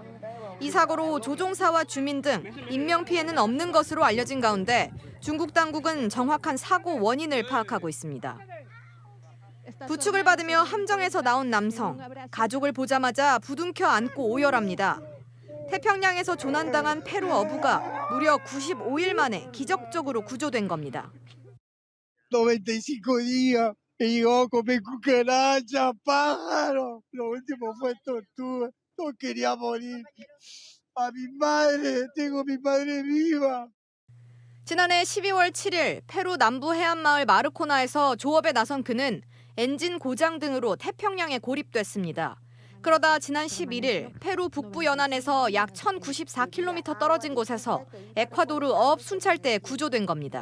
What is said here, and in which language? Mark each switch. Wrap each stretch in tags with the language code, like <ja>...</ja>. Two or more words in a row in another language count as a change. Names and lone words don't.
<ko>이 사고로 조종사와 주민 등 인명피해는 없는 것으로 알려진 가운데 중국 당국은 정확한 사고 원인을 파악하고 있습니다. 부축을 받으며 함정에서 나온 남성, 가족을 보자마자 부둥켜 안고 오열합니다. 태평양에서 조난당한 페루 어부가 무려 95일 만에 기적적으로 구조된 겁니다.</ko> <es>95 días y llegó a comer cucaracha, pájaro. Lo último fue tortuga. No quería morir. A mi madre, tengo mi madre viva.</es> <ko>지난해 12월 7일 페루 남부 해안마을 마르코나에서 조업에 나선 그는 엔진 고장 등으로 태평양에 고립됐습니다. 그러다 지난 11일 페루 북부 연안에서 약 1094km 떨어진 곳에서 에콰도르 어업 순찰대에 구조된 겁니다.</ko>